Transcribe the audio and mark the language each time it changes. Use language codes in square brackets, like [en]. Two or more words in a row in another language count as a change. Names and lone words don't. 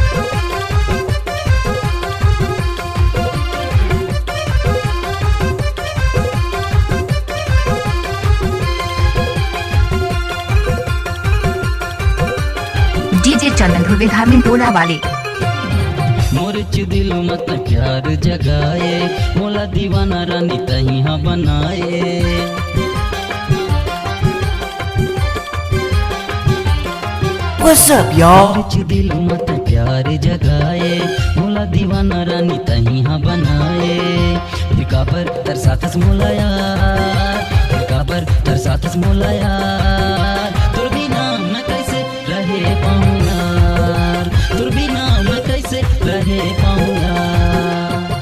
[hne] डीजे चंदन धुर्वे धामी टोला वाले। मोर च दिल मत प्यार जगाए, मोला दीवाना रानी तहिया बनाए। [en] What's up, y'all? [hne] मोर च दिल मत प्यार जगाए, मोला दीवाना रानी तहिया बनाए। फिर काबर तरसातस मोला यार, फिर काबर तरसातस मोला यार, तुर बिना मैं कैसे रहे पाऊँ यार, तुर बिना मैं कैसे रहे पाऊँ यार।